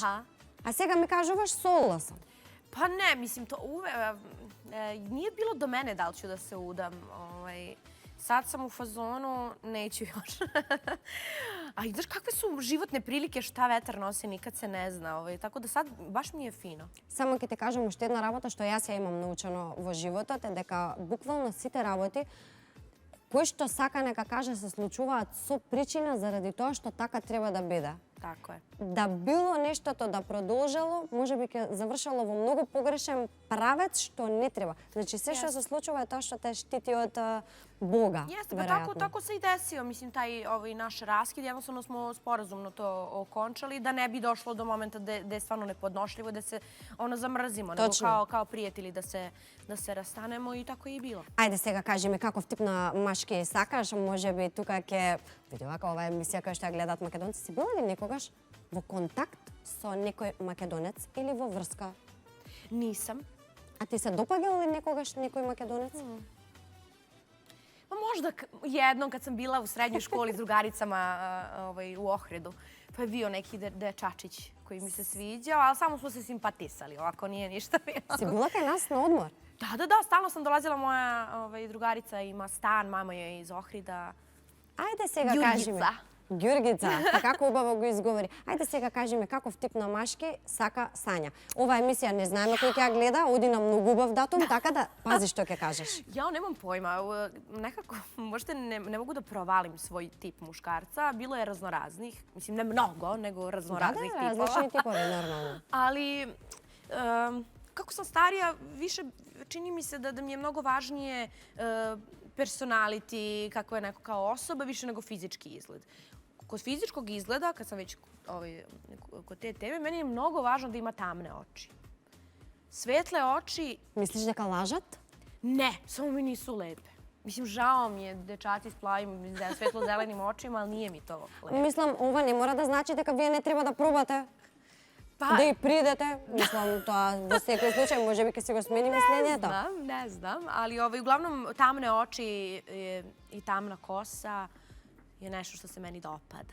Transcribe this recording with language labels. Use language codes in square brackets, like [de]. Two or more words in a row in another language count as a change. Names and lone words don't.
[mk] Aha. а сега ми кажуваш согласен. [sr] Pa ne, mislim, to nije bilo do mene da li ću da se udam. Sad sam u fazonu, neću još. A i znaš kakve su životne prilike, šta vetar nosi, nikad se ne zna. Tako da sad baš mi je fino. [mk] Само ќе ти кажам уште една работа што јас ја имам научено во животот е дека буквално сите работи кои што сака нека каже се случуваат со причина заради тоа што така треба да биде. [sr] Tako je. [mk] Да било нештото да продолжило, можеби ќе завршало во многу погрешен правец што не треба. Значи се што се случува е тоа што те штити од Бога. [sr] Jeste, pa tako se i desio. Mislim, taj naš raskid, jednostavno smo sporazumno to okončali, da ne bi došlo do momenta da je stvarno nepodnošljivo, da se zamrzimo, nego kao prijatelji da se rastanemo i tako je i bilo. [mk] Ајде сега кажи ми каков тип на машки сакаш, можеби тука ќе види вака оваа емисија која што ја гледаат македонци. Си била ли некогаш во контакт со некој македонец или во врска? [sr] Nisam. [mk] А ти се допаѓал ли некогаш некој македонец? [sr] Pa možda jednom kad sam bila u srednjoj školi s drugaricama u Ohridu, pa je bio neki dečačić koji mi se sviđao, ali samo smo se simpatisali, ovako nije ništa bilo. [mk] Си била кај нас на одмор? [sr] Da, stalno sam dolazila, moja drugarica ima stan, mama je iz Ohrida. [mk] Ајде сега кажи ми. Ѓурѓица. Ѓурѓица, како убаво го изговори. Ајде сега кажи ми каков тип на машки сака Сања. Ова емисија не знаеме кој ќе ја гледа, оди на многу убав датум, така да пази што ќе кажеш. [sr] Ja nemam pojma, nekako možda ne mogu da provalim svoj tip muškarca. Bilo je raznoraznih, mislim ne mnogo, nego raznoraznih tipova. [mk] Различни типови, нормално. [sr] Ali kako sam starija, više čini mi se da mi je mnogo važnije personality, kako je neko kao osoba, više nego fizički izgled. Kod fizičkog izgleda, kad sam već kod te teme, meni je mnogo važno da ima tamne oči. Svetle oči... [mk] Мислиш дека лажат? [sr] Ne, samo mi nisu lepe. Mislim, žao mi je dečaci s plavim, svetlo-zelenim očima, ali nije mi to lepo. [mk] Мислам, ова не мора да значи дека вие не треба да пробате. [sr] Pa, [mk] Да и придете. Мислам, тоа во секој случај можеби ќе си го смени мислењето. [sr] ne znam, ali uglavnom tamne oči i tamna kosa je nešto što se meni dopada.